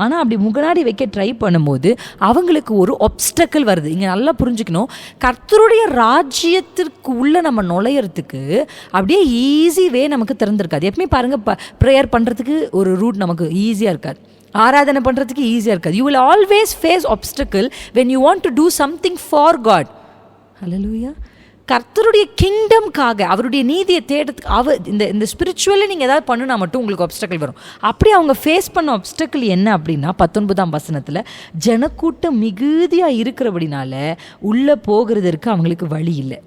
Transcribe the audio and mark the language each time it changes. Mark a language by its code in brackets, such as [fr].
[ta] ஆனால் அப்படி முன்னாடி வைக்க ட்ரை பண்ணும்போது அவங்களுக்கு ஒரு ஒப்ஸ்டக்கிள் வருது. இங்கே நல்லா புரிஞ்சுக்கணும், கர்த்தருடைய ராஜ்யத்திற்கு உள்ள நம்ம நுழையிறதுக்கு அப்படியே ஈஸி வே நமக்கு திறந்திருக்காது. எப்பவுமே பாருங்கள், ப்ரேயர் பண்ணுறதுக்கு ஒரு ரூட் நமக்கு ஈஸியாக இருக்காது, ஆராதனை பண்ணுறதுக்கு ஈஸியாக இருக்காது. [en] You will always face obstacle when you want to do something for God. Hallelujah. [ta] கர்த்தருடைய கிங்டம்காக, அவருடைய நீதியை தேடுறதுக்கு, இந்த ஸ்பிரிச்சுவலி நீங்கள் ஏதாவது பண்ணுனா மட்டும் உங்களுக்கு obstacle வரும். அப்படி அவங்க ஃபேஸ் பண்ண obstacle என்ன அப்படின்னா, 19ஆம் வசனத்தில், ஜனக்கூட்டம் மிகுதியாக இருக்கிறபடினால உள்ளே போகிறதுக்கு அவங்களுக்கு வழி இல்லை.